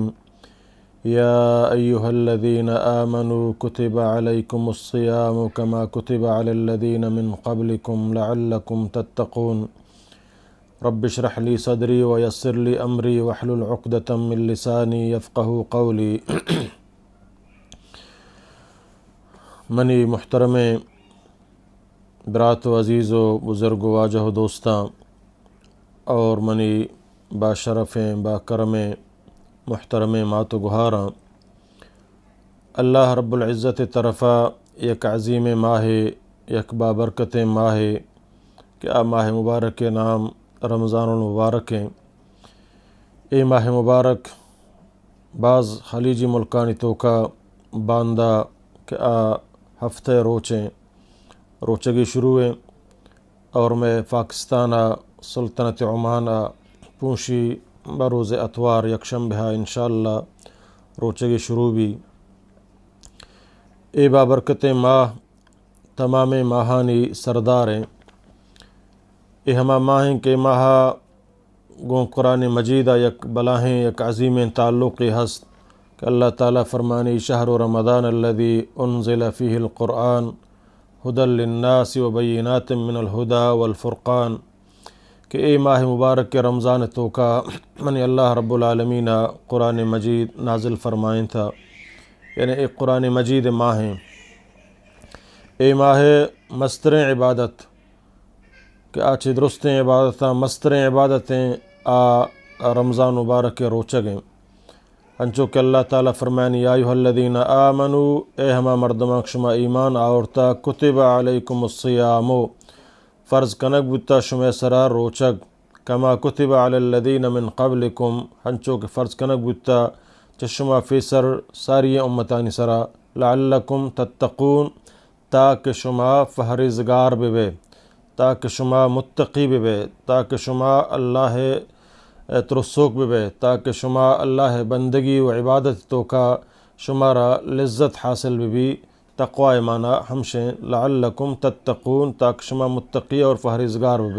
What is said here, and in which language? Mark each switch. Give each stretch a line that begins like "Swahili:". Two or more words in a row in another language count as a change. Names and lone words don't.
Arabic: يا أيها الذين آمنوا كتب عليكم الصيام كما كتب على الذين من قبلكم لعلكم تتقون. رب اشرح لي صدري ويسر لي أمري واحلل عقدة من لساني يفقهوا قولي.
Baluchi: منی محترم برات و عزیز و بزرگ و واجہ و دوستاں اور منی باشرفیں باکرم محترم مات و گہاراں، اللہ رب العزت طرفہ یک عظیم ماہ، یک بابرکت ماہ کہ آ ماہ مبارک کے نام رمضان المبارک ہیں۔ اے ماہ مبارک بعض خلیجی ملکانی توکا باندہ کہ آ ہفتہ روچگی شروع ہیں، اور میں پاکستان سلطنت عمان پونشی بروز اتوار یکشنبہ انشاءاللہ روچگی شروع بھی۔ اے بابرکت ماہ تمام ماہانی سردار ہیں۔ اے ہما ماہیں کہ ماہ گوں قرآن مجید یک بلاہیں یک عظیم تعلق ہست کہ اللہ تعالیٰ فرمانی
Arabic: شہر رمضان الذی انزل فیہ القرآن ہدی للناس وبینات من الہدی والفرقان،
Baluchi: کہ اے ماہ مبارک کے رمضان توکا منی اللہ رب العالمین قرآن مجید نازل فرمائیں تھا، یعنی ایک قرآن مجید ماہ ہیں۔ اے ماہ مستر عبادت کہ آچے درستیں عبادتاں مستر عبادتیں رمضان مبارک کے روچگیں، انچو کہ اللہ تعالیٰ فرمائنی
Arabic: یا ایھا الذین آمنوا،
Baluchi: اے ہما مردمان شما ایمان آورتا،
Arabic: کتب علیکم الصیام،
Baluchi: فرض کنک بتا شما سرا روچگ،
Arabic: کما کتب علی الذین من قبلکم،
Baluchi: ہنچو کہ فرض کنک بتا چشما فیسر ساری امتانی سرا،
Arabic: لعلکم تتقون،
Baluchi: تاکہ شما فہرزگار بے، تاکہ شما متقی بے، تاکہ شما اللہ ترسوک بے، تاکہ شما اللہ بندگی و عبادت تو کا شمارا لذت حاصل بھی تقوی مانا ہمشیں
Arabic: لعلکم تتقون،
Baluchi: تاکہ شما متقی اور فہرزگار بے۔